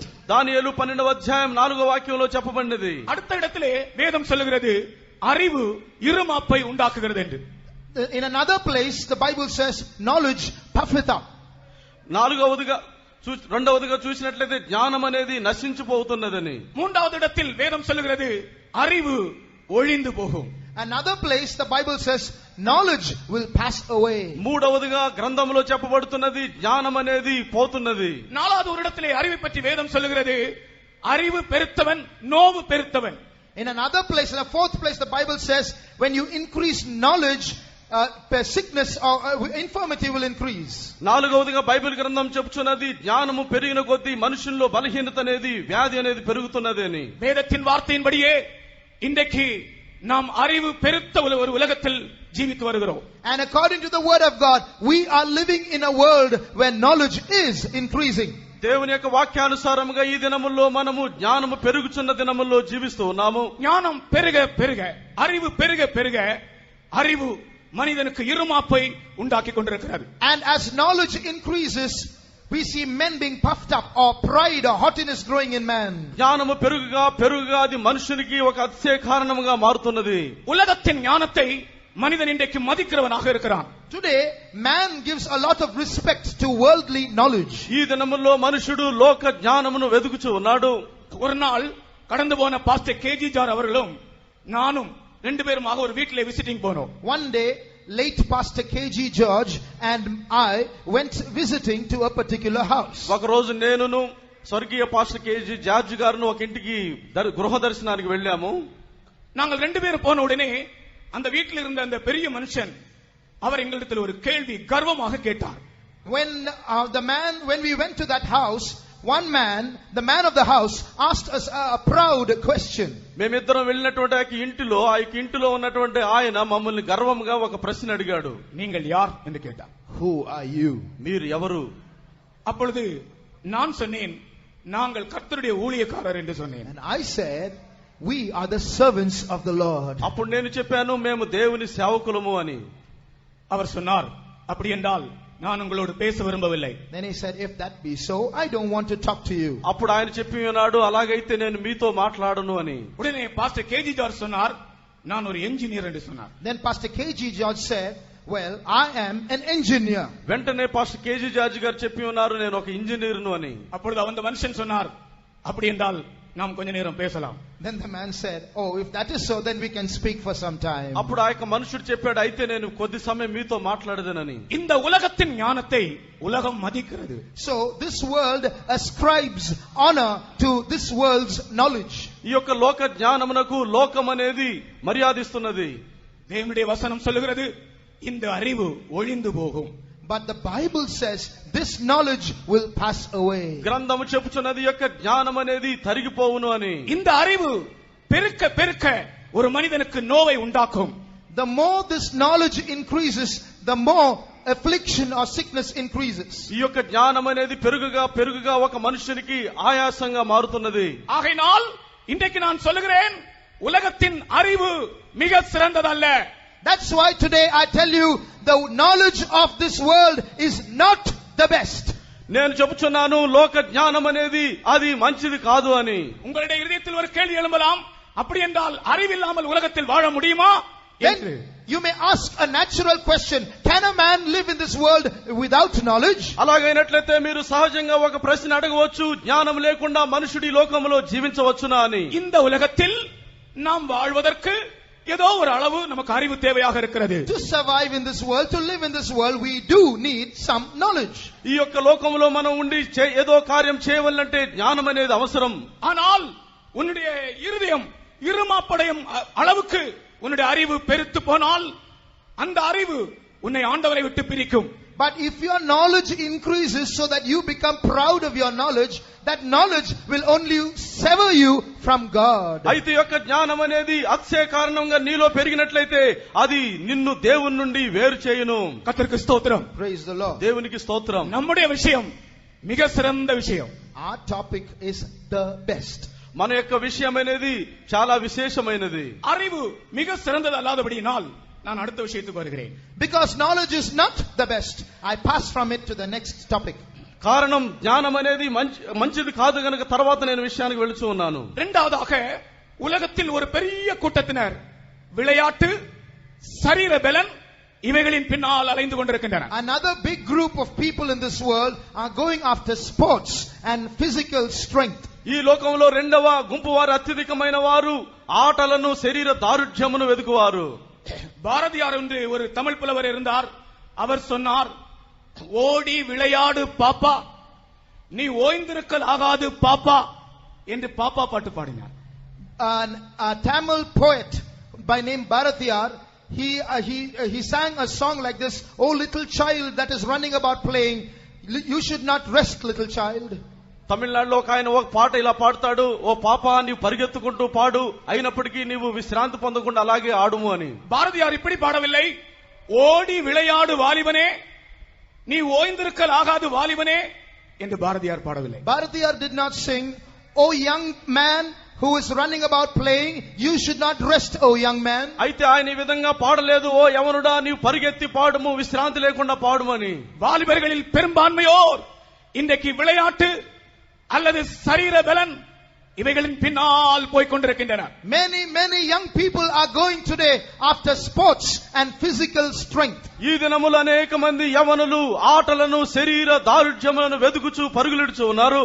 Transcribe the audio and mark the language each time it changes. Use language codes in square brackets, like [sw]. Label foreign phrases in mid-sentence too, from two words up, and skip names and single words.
[te] దానియేలు 12వ అధ్యాయం 4వ వాక్యంలో చెప్పబడినది. [ta] அடுத்த இடத்திலே வேதம் சொல்லுகிறது அறிவு இருமாப்பை உண்டாக்குகிறது என்று. [en] In another place the Bible says knowledge puffeth up. [te] రెండవదిగా చూసినట్లయితే జ్ఞానం అనేది నశించిపోతున్నదని. [ta] மூன்றாவது இடத்தில் வேதம் சொல்லுகிறது அறிவு ஒழிந்து போகும். [en] Another place the Bible says knowledge will pass away. [te] మూడవదిగా గ్రంథంలో చెప్పబడుతున్నది జ్ఞానం అనేది పోతున్నది. [ta] நாலாவது ஒரு இடத்திலே அறிவை பற்றி வேதம் சொல்லுகிறது அறிவு பெருத்தவன் நோவு பெருத்தவன். [en] In another place, in a fourth place, the Bible says, when you increase knowledge, sickness or infirmity will increase. [te] నాలుగవదిగా బైబిల్ గ్రంథం చెప్పుచున్నది జ్ఞానము పెరిగిన కొద్దీ మనుషుల్లో బలహీనత అనేది వ్యాధి అనేది పెరుగుతున్నది అని. [ta] வேதத்தின் வார்த்தையின்படியே இன்றைக்கு நாம் அறிவு பெருத்த ஒரு உலகத்தில் ஜீவித்து வருகிறோம். [en] And according to the word of God, we are living in a world where knowledge is increasing. [te] దేవుని యొక్క వాక్యానుసారముగా ఈ దినముల్లో మనము జ్ఞానము పెరుగుచున్న దినముల్లో జీవిస్తూ ఉన్నాము. [ta] ஞானம் பெருக பெருக, அறிவு பெருக பெருக, அறிவு மனிதனுக்கு இருமாப்பை உண்டாக்கி கொண்டிருக்கிறது. [en] And as knowledge increases, we see men being puffed up, or pride or haughtiness growing in man. [te] జ్ఞానము పెరుగుగా పెరుగుగా అది మనుషునికి ఒక అతిశయ కారణముగా మారుతున్నది. [ta] உலகத்தின் ஞானத்தை மனிதன் இன்றைக்கு மதிக்கிறவனாக இருக்கிறான். [en] Today, man gives a lot of respect to worldly knowledge. [te] ఈ దినముల్లో మనుషుడు లోక జ్ఞానమును వెదుకుచూ ఉన్నాడు. [ta] ஒரு நாள் கடந்து போன பாஸ்டர் கேஜி ஜார் அவர்களும் நானும் ரெண்டு பேருமாக ஒரு வீட்டிலே விசிட்டிங் போனோம். [en] One day, late Pastor KG George and I went visiting to a particular house. [te] ఒక రోజు నేనును స్వర్గీయ పాస్టర్ కేజీ జార్జ్ గారును ఒక ఇంటికి గృహ దర్శనానికి వెళ్ళాము. [ta] நாங்கள் ரெண்டு பேரும் போன உடனே அந்த வீட்டில் இருந்த அந்த பெரிய மனுஷன் அவர் எங்களிடத்தில் ஒரு கேள்வி கர்வமாக கேட்டார். [en] When we went to that house, one man, the man of the house, asked us a proud question. [te] మేమిద్దరం వెళ్ళినటువంటి ఆ ఇంటిలో ఉన్నటువంటి ఆయన మమ్మల్ని గర్వంగా ఒక ప్రశ్న అడిగాడు. [ta] நீங்கள் யார் என்று கேட்டார். [en] Who are you? [te] మీరు ఎవరు? [ta] அப்பொழுது நான் சொன்னேன், நாங்கள் கர்த்தருடைய ஊழியக்காரர் என்று சொன்னேன். [en] And I said, we are the servants of the Lord. [te] అప్పుడు నేను చెప్పాను, మేము దేవుని సేవకులము అని. [ta] அவர் சொன்னார், அப்படி என்றால் நான் உங்களோடு பேச விரும்பவில்லை. [en] Then he said, if that be so, I don't want to talk to you. [te] అప్పుడు ఆయన చెప్పి ఉన్నాడు, అలాగైతే నేను మీతో మాట్లాడను అని. [ta] உடனே பாஸ்டர் கேஜி ஜார்ஜ் சொன்னார், நான் ஒரு என்ஜினியர் என்று சொன்னார். [en] Then Pastor KG George said, well, I am an engineer. [te] వెంటనే పాస్టర్ కేజీ జార్జ్ గారు చెప్పి ఉన్నారు, నేను ఒక ఇంజనీర్ను అని. [ta] அப்பொழுது அந்த மனுஷன் சொன்னார், அப்படி என்றால் நாம் கொஞ்ச நேரம் பேசலாம். [en] Then the man said, oh, if that is so, then we can speak for some time. [te] అప్పుడు ఆ యొక్క మనుషుడు చెప్పాడు, అయితే నేను కొద్ది సమయం మీతో మాట్లాడదనని. [ta] இந்த உலகத்தின் ஞானத்தை உலகம் மதிக்கிறது. [en] So this world ascribes honor to this world's knowledge. [te] ఈ యొక్క లోక జ్ఞానమునకు లోకం అనేది మర్యాదిస్తున్నది. [ta] தேவனுடைய வசனம் சொல்லுகிறது, இந்த அறிவு ஒழிந்து போகும். [en] But the Bible says this knowledge will pass away. [te] గ్రంథము చెప్పుచున్నది యొక్క జ్ఞానం అనేది తరిగిపోవును అని. [ta] இந்த அறிவு பெருக்க பெருக்க ஒரு மனிதனுக்கு நோவை உண்டாக்கும். [en] The more this knowledge increases, the more affliction or sickness increases. [te] ఈ యొక్క జ్ఞానం అనేది పెరుగుగా పెరుగుగా ఒక మనుషునికి ఆయాసంగా మారుతున్నది. [ta] ஆகையினால் இன்றைக்கு நான் சொல்லுகிறேன், உலகத்தின் அறிவு மிக சிறந்ததல்ல. [en] That's why today I tell you, the knowledge of this world is not the best. [te] నేను చెబుతున్నాను, లోక జ్ఞానం అనేది అది మంచిది కాదు అని. [ta] உங்களுடைய இதயத்தில் ஒரு கேள்வி எழும்பலாம், அப்படி என்றால் அறிவில்லாமல் உலகத்தில் வாழ முடியுமா? [en] Then you may ask a natural question, can a man live in this world without knowledge? [te] అలాగైనట్లయితే మీరు సహజంగా ఒక ప్రశ్న అడగవచ్చు, జ్ఞానం లేకుండా మనుషుడి లోకంలో జీవించవచ్చునా అని. [ta] இந்த உலகத்தில் நாம் வாழ்வதற்கு ஏதோ ஒரு அளவு நமக்கு அறிவு தேவையாக இருக்கிறது. [en] To survive in this world, to live in this world, we do need some knowledge. [te] ఈ యొక్క లోకంలో మనం ఉండి ఏదో కార్యం చేయవల్లంటే జ్ఞానం అనేది అవసరం. [ta] ஆனால் உன்னுடைய இருதயம் இருமாப்படையும் அளவுக்கு உன்னுடைய அறிவு பெருத்து போனால் அந்த அறிவு உன்னை ஆண்டவரை விட்டு பிரிக்கும். [en] But if your knowledge increases so that you become proud of your knowledge, that knowledge will only sever you from God. [te] అయితే యొక్క జ్ఞానం అనేది అత్యయ కారణంగా నీలో పెరిగినట్లయితే అది నిన్ను దేవుని నుండి వేరు చేయును. [ta] கர்த்தருக்கு ஸ்தோத்திரம். [en] Praise the Lord. [te] దేవునికి స్తోత్రం. [ta] நம்முடைய விஷயம் மிக சிறந்த விஷயம். [en] Our topic is the best. [te] మన యొక్క విషయం అనేది చాలా విశేషమైనది. [ta] அறிவு மிக சிறந்தது அல்லாதபடியினால் நான் அடுத்த விஷயத்துக்கு வருகிறேன். [en] Because knowledge is not the best, I pass from it to the next topic. [te] కారణం జ్ఞానం అనేది మంచిది కాదు గనుక తర్వాత నేను విషయానికి వెళుతూ ఉన్నాను. [ta] இரண்டாவதாக உலகத்தில் ஒரு பெரிய கூட்டத்தினர் விளையாட்டு, சரீர பலன் இவைகளின் பின்னால் அலைந்து கொண்டிருக்கின்றனர். [en] Another big group of people in this world are going after sports and physical strength. [te] ఈ లోకంలో రెండవ గుంపు వారు అత్యధికమైన వారు ఆటలను, శరీర దారుఢ్యమును వెదుకువారు. [ta] பாரதியார் என்று ஒரு தமிழ் புலவர் இருந்தார். அவர் சொன்னார், ஓடி விளையாடு பாப்பா, நீ ஓய்ந்திருக்கல் ஆகாது பாப்பா என்று பாப்பா பாட்டு பாடினார். [en] a Tamil poet by name Bharatiyar. He sang a song like this: "Oh little child that is running about playing, you should not rest, little child." [te] తమిళనాడులో ఒక ఆయన ఒక పాట ఇలా పాడతాడు, ఓ పాప నీవు పరిగెత్తుకుంటూ పాడు, అయినప్పటికీ నీవు విశ్రాంతి పొందకుండా అలాగే ఆడుము అని. [ta] பாரதியார் இப்படி பாடவில்லை, ஓடி விளையாடு வாலிபனே நீ ஓய்ந்திருக்கல் ஆகாது வாலிபனே என்று பாரதியார் பாடவில்லை. [en] Bharatiyar did not sing, "Oh young man who is running about playing, you should not rest, oh young man." [te] అయితే ఆయన ఈ విధంగా పాడలేదు, ఓ యవనుడా నీవు పరిగెత్తి పాడుము, విశ్రాంతి లేకుండా పాడుమని. [ta] வாலிபர்களில் பெரும்பான்மையோர் இன்றைக்கு விளையாட்டு அல்லது சரீர பலன் இவைகளின் பின்னால் போய்க் கொண்டிருக்கின்றனர். [en] Many young people are going today after sports and physical strength. [te] ఈ దినములు అనేక మంది యవనులు ఆటలను, శరీర దారుఢ్యములను వెదుకుచూ పరుగులిడుచూ ఉన్నారు.